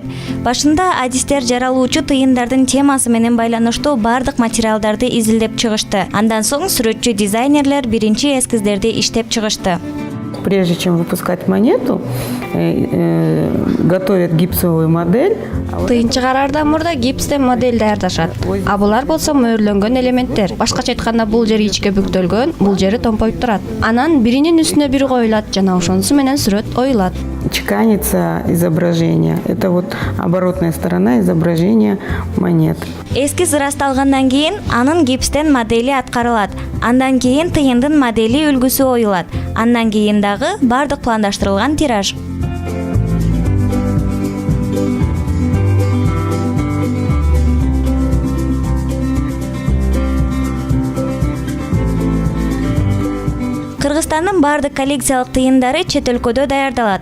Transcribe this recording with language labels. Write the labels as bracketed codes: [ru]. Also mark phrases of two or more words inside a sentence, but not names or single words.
[ky] Башында адистер жаралуучу тыйындардын темасы менен байланыштуу бардык материалдарды изилдеп чыгышты. Андан соң сүрөтчү дизайнерлер биринчи эскиздерди иштеп чыгышты. [ru] Прежде чем выпускать монету, готовят гипсовую модель. [ky] Тыйын чыгарардан мурда гипстен модель даярдашат. А булар болсо мөөрлөнгөн элементтер. Башкача айтканда бул жери ичке бүктөлгөн, бул жери томпоюп турат. Анан биринин үстүнө бири коюлат жана ошонусу менен сүрөт оюлат. [ru] Чеканится изображение. Это вот оборотная сторона изображения монет. [ky] Эскиз ырасталгандан кийин анын гипстен модели аткарылат. Андан кийин тыйындын модели үлгүсү оюлат. Андан кийин дагы бардык пландаштырылган тираж. Кыргызстандын бардык коллекциялык тыйындары чет өлкөдө даярдалат.